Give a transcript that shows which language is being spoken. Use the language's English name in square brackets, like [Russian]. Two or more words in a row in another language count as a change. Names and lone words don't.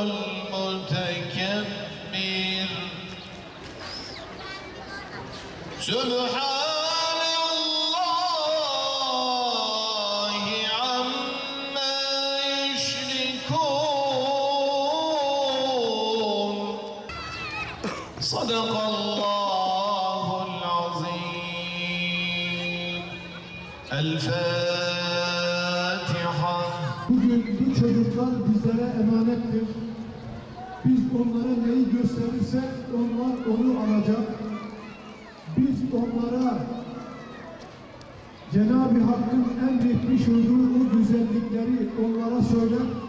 [Arabic] المتكبر سبحان الله عما يشركون صدق الله العظيم الفاتحة. [Turkish] Bugün bu çocuklar bizlere emanettir. Biz onlara neyi gösterirsek onlar onu alacak. Biz onlara Cenab-ı Hakk'ın emretmiş olduğu o güzellikleri onlara söyler.